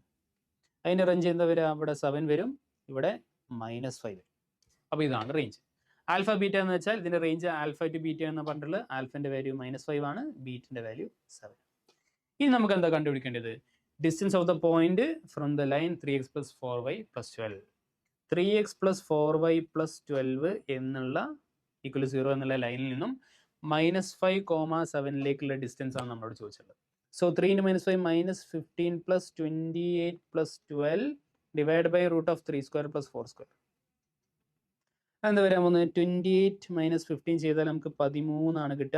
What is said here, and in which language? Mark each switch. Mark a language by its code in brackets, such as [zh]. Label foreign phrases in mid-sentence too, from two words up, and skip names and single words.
[ml] അതിൻ്റെ റേഞ്ച് എന്താ വരിക? ഇവിടെ 7 വരും, ഇവിടെ -5 വരും. അപ്പോൾ ഇതാണ് റേഞ്ച്. [en] alpha beta [ml] എന്ന് വെച്ചാൽ ഇതിൻ്റെ റേഞ്ച് [en] alpha to beta [ml] എന്ന് പറഞ്ഞിട്ടുള്ളത് ആൽഫൻ്റെ വാല്യൂ -5 ആണ്, ബീറ്റിൻ്റെ വാല്യൂ 7. ഇനി നമുക്ക് എന്താ കണ്ടുപിടിക്കേണ്ടത്? [en] distance of the point from the line 3x plus 4y plus 12. 3x plus 4y plus 12 [ml] എന്നുള്ള ഈക്വൽ 0 എന്നുള്ള ലൈനിൽ നിന്നും -5,7ലേക്കുള്ള ഡിസ്റ്റൻസ് ആണ് നമ്മളോട് ചോദിച്ചിട്ടുള്ളത്. [en] so 3 × -5 -15 plus 28 plus 12 divide by √3² plus 4². [ml] എന്താ വരാൻ പോകുന്നത്? 28 - 15 ചെയ്താൽ നമുക്ക് 13 ആണ് കിട്ടുക.